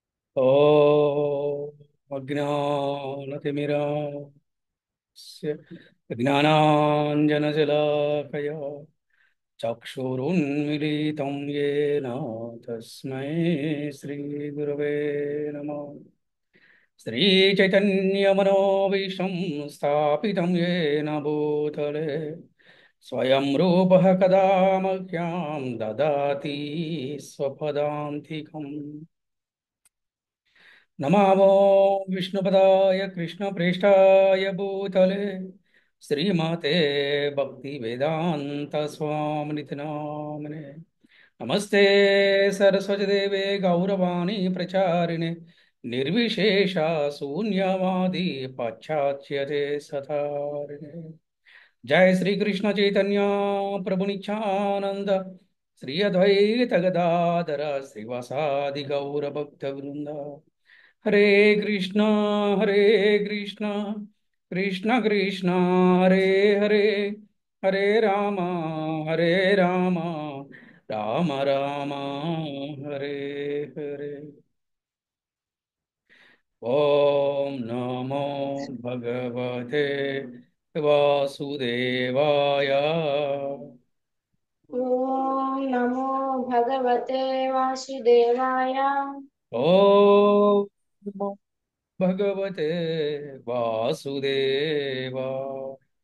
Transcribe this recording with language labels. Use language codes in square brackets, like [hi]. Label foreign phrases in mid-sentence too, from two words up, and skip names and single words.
[sa] ఓం అజ్ఞానతిమిరాస్య జ్ఞానాంజనశలాకయా చక్షురున్మిలితం येन తస్మై శ్రీగురవే నమః. శ్రీచైతన్యమనోభీష్టం స్థాపితం येन భూతలే స్వయం రూపः కదా మహ్యం దదాతి స్వపదాంతికం. నమామో విష్ణుపదాయ కృష్ణప్రేష్టాయ భూతలే శ్రీమతే భక్తి వేదాంత స్వామినితి నామనే. నమస్తే సరస్వతి దేవే గౌరవాణి ప్రచారిణే నిర్విశేష శూన్యవాది పాశ్చాత్యతే సతారిణే. जय श्री कृष्ण चैतन्य प्रभु नित्यानंद श्री अद्वैत गदाधर श्रीवासादि गौर भक्त वृंद. हरे कृष्णा हरे कृष्णा कृष्ण कृष्णा हरे हरे हरे हरे राम राम राम हरे हरे. ओम नमो भगवते वासुदेवाय. ओम नमो भगवते वासुदेवाय। ओम नमो भगवते वासुदेवाय.